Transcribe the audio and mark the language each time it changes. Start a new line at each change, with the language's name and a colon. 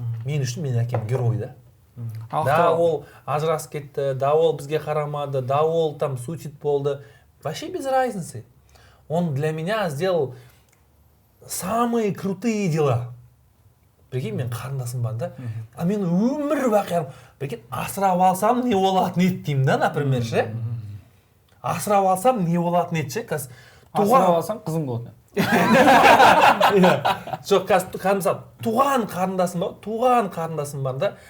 Kazakh: Мен үшін менің әкем герой, да. Да, ол ажырасып кетті, да, ол бізге қарамады, да, ол там суицид болды.
Russian: Вообще без разницы. Он для меня сделал самые крутые дела.
Kazakh: Прикинь, мен қарындасым бар да.
Russian: А мен
Kazakh: өмір бақи, прикинь, асырап алсам не болатын еді деймін да, например, ше. Асырап алсам не болатын еді ше. Асырап алсам қызым болады. Жоқ, қазір туған қарындасым бар да.